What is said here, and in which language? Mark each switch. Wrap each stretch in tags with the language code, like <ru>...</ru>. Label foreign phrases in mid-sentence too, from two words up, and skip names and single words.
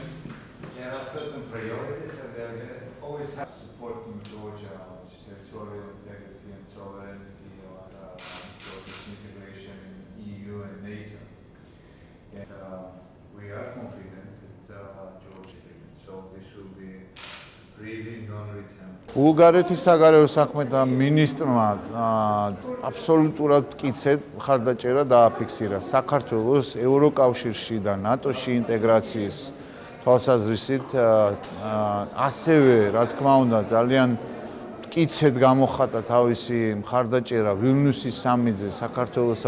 <en>There are certain priorities, and there always have support in Georgia, territorial integrity and sovereignty, or Georgia's integration in EU and NATO. And we are confident that Georgia, so this will be really non-returnable.</en> <ka>ბულგარეთის საგარეო საქმეთა მინისტრმა აბსოლუტურად მტკიცედ მხარდაჭერა დააფიქსირა საქართველოს ევროკავშირში და ნატოში ინტეგრაციის თვალსაზრისით, ასევე, რა თქმა უნდა, ძალიან მტკიცედ გამოხატა თავისი მხარდაჭერა ვილნიუსის სამიტზე საქართველოსა</ka>